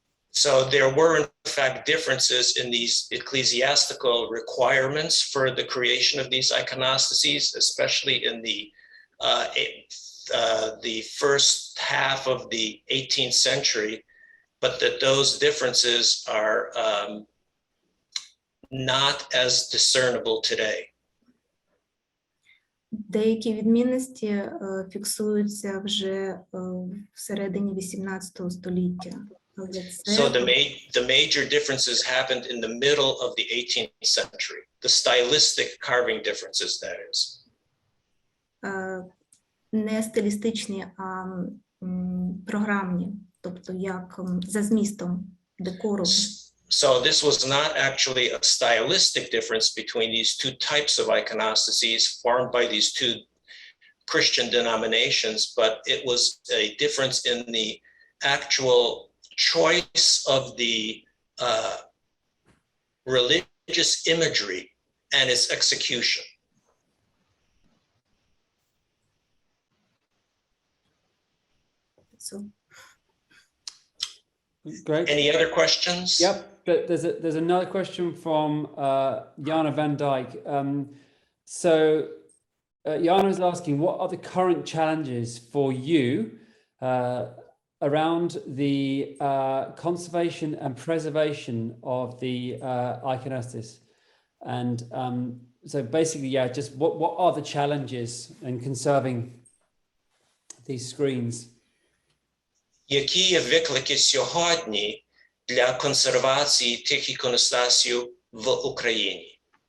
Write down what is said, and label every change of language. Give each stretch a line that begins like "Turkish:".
English: So there were in fact differences in these ecclesiastical requirements for the creation of these iconostases, especially in the first half of the 18th century, but that those differences are not as discernible today.
Ukrainian: Деякі відмінності фіксуються вже всередині 18 століття.
English: So the major differences happened in the middle of the 18th century, the stylistic carving differences, that is.
Ukrainian: Не стилістичні, а програмні, тобто як за змістом декору.
English: So this was not actually a stylistic difference between these two types of iconostases formed by these two Christian denominations, but it was a difference in the actual choice of the religious imagery and its execution. So, Great. Any other questions? Yep, but there's another question from Jana van Dijk. Jana is asking, what are the current challenges for you around the conservation and preservation of the iconostasis? And so basically, yeah, just what are the challenges in conserving these screens?
Ukrainian: Які є виклики сьогодні для консервації тих іконостасів в Україні?